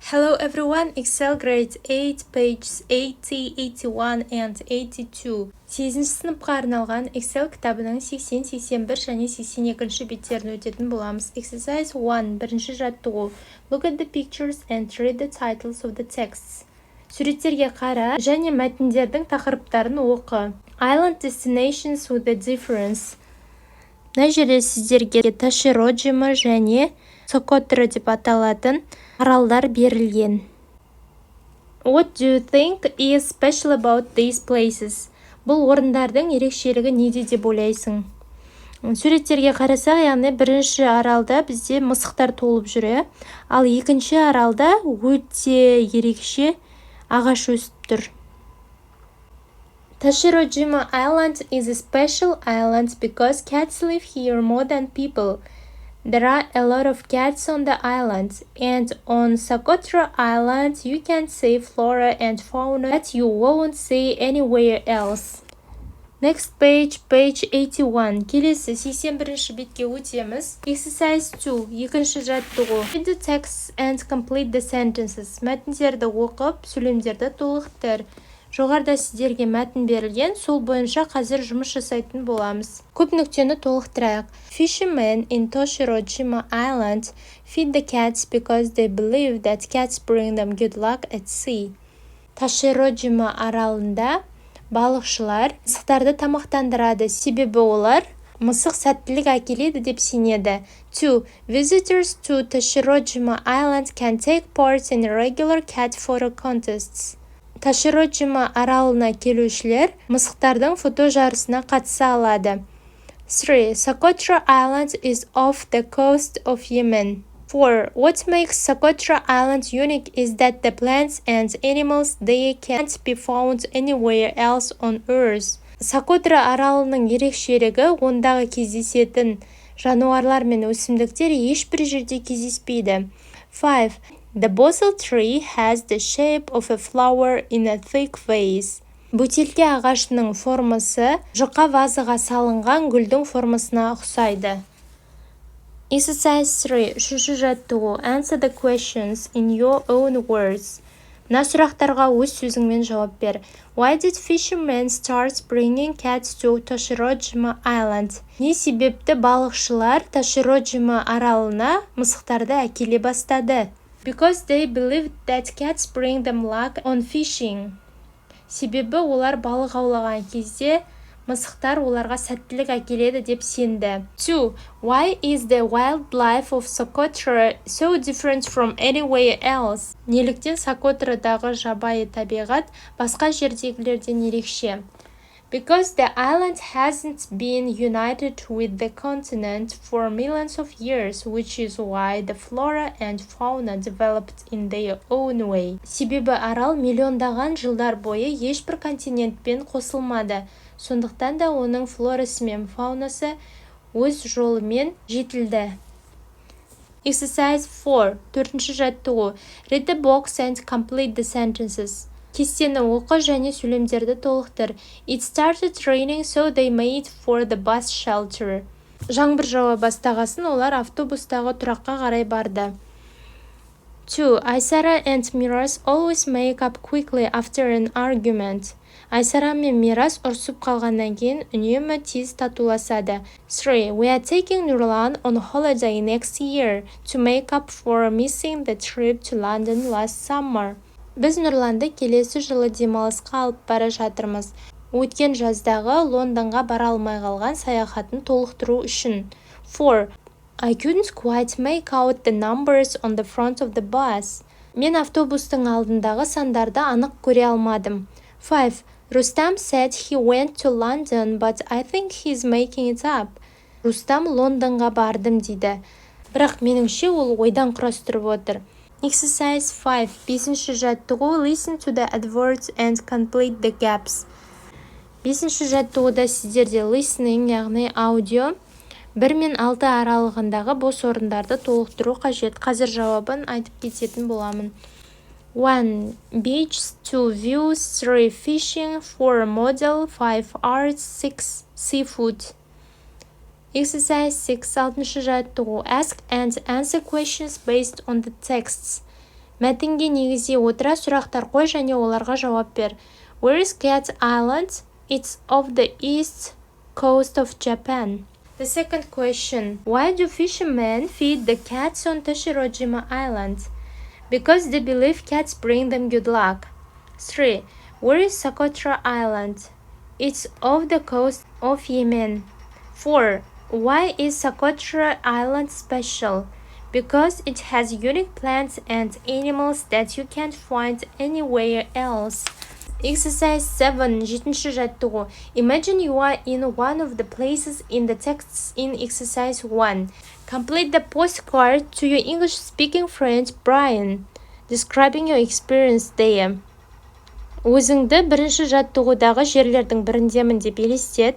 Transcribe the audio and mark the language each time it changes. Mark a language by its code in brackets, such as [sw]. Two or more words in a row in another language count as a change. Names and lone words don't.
[en] Hello everyone, Excel grade 8, pages 80, 81 and 82. [kk] 8-ші сыныпқа арналған Excel кітабының 80, 81 және 82-ші беттерін өтетін боламыз. [en] Exercise 1, [kk] бірінші жаттығу. [en] Look at the pictures and read the titles of the texts. [kk] Суреттерге қара және мәтіндердің тақырыптарын оқы. [en] Island destinations with a difference. [kk] Мына жерде сіздерге Таширojima және Socotra деп аталатын аралдар берілген. [en] What do you think is special about these places? [kk] Бұл орындардың ерекшелігі неде деп ойлайсың? Суреттерге қарасақ, яғни бірінші аралда бізде мысықтар толып жүр, ал екінші аралда өте ерекше ағаш өсіп тұр. [en] Tashirojima Island is a special island because cats live here more than people. There are a lot of cats on the island, and on Socotra Island you can see flora and fauna that you won't see anywhere else. Next page, page 81. [kk] Келесі 81-ші бетке өтеміз. [en] Exercise 2, [kk] екінші жаттығу. [en] Read the text and complete the sentences. [kk] Мәтіндерді оқып, сөйлемдерді толықтыр. Жоғарыда сіздерге мәтін берілген, сол бойынша қазір жұмыс жасайтын боламыз. Көп нүктені толықтырайық. [en] Fishermen in Tashirojima Island feed the cats because they believe that cats bring them good luck at sea. [kk] Tashirojima аралында балықшылар мысықтарды тамақтандырады, себебі олар мысық сәттілік әкеледі деп сенеді. 2. [en] Visitors to Tashirojima Island can take part in regular cat photo contests. [kk] Tashirojima аралына келушілер мысықтардың фото жарысына қатыса алады. 3. [en] Socotra Island is off the coast of Yemen. 4. What makes Socotra Island unique is that the plants and animals there can't be found anywhere else on Earth. [kk] Socotra аралының ерекшелігі ондағы кездесетін жануарлар мен өсімдіктер ешбір жерде кездеспейді. 5. [en] The bosal tree has the shape of a flower in a thick vase. [kk] Бөтелке ағашының формасы жұқа вазаға салынған гүлдің формасына ұқсайды. [en] Exercise 3, [kk] үшінші жаттығу. [en] Answer the questions in your own words. [kk] Мына сұрақтарға өз сөзіңмен жауап бер. [en] Why did fishermen start bringing cats to Tashirojima Island? [kk] Не себепті балықшылар Tashirojima аралына мысықтарды әкеле бастады? [en] Because they believed that cats bring them luck on fishing. [kk] Себебі олар балық аулаған кезде мысықтар оларға сәттілік әкеледі деп сенді. 2. [en] Why is the wildlife of Socotra so different from anywhere else? [kk] Неліктен Сокотрадағы жабайы табиғат басқа жердегілерден ерекше? [en] Because the island hasn't been united with the continent for millions of years, which is why the flora and fauna developed in their own way. [kk] Себебі арал миллиондаған жылдар бойы ешбір континентпен қосылмады, сондықтан да оның флорасы мен фаунасы өз жолымен жетілді. [en] Exercise 4, [kk] төртінші жаттығу. [en] Read the box and complete the sentences. [kk] Кестені оқы және сөйлемдерді толықтыр. [en] It started raining, so they made for the bus shelter. [kk] Жаңбыр жауа бастағасын олар автобустағы тұраққа қарай барды. [en] 2. Айсара and Miras always make up quickly after an argument. [kk] Айсара мен Мирас ұрсып қалғаннан кейін үнемі тез татуласады. 3. [en] We are taking Nurlan on holiday next year to make up for missing the trip to London last summer. [kk] Біз Нұрланды келесі жылы демалысқа алып бара жатырмыз. Өткен жаздағы Лондонға бара алмай қалған саяхатын толықтыру үшін. 4. [en] I couldn't quite make out the numbers on the front of the bus. [kk] Мен автобустың алдындағы сандарды анық көре алмадым. 5. [en] Rustam said he went to London, but I think he's making it up. [kk] Рустам Лондонға бардым дейді. Бірақ меніңше ол ойдан құрастырып отыр. [en] Exercise 5, [kk] бесінші жаттығу. [en] Listen to the adwords and complete the gaps. [kk] Бесінші жаттығуда сіздерде listening, яғни аудио, 1 мен 6 аралығындағы бос орындарды толықтыру қажет. Қазір жауабын айтып кететін боламын. 1. [en] Beach, 2. Views, 3. Fishing, 4. Model, 5. Arts, 6. Seafood. Exercise 6, [kk] алтыншы жаттығу. [en] Ask and answer questions based on the texts. [kk] Мәтінге негіздей отыра сұрақтар қой және оларға жауап бер. [en] Where is Cat Island? It's off the east coast of Japan. The second question. Why do fishermen feed the cats on Tashirojima Island? Because they believe cats bring them good luck. 3. Where is Socotra Island? It's off the coast of Yemen. 4. Why is Socotra Island special? Because it has unique plants and animals that you can't find anywhere else. Exercise 7. [kk] 7-ші жаттығу. [en] Imagine you are in one of the places in the texts in exercise 1. Complete the postcard to your English-speaking friend Brian, describing your experience there. [kk] Өзіңді бірінші жаттығудағы жерлердің біріндемін деп елестет.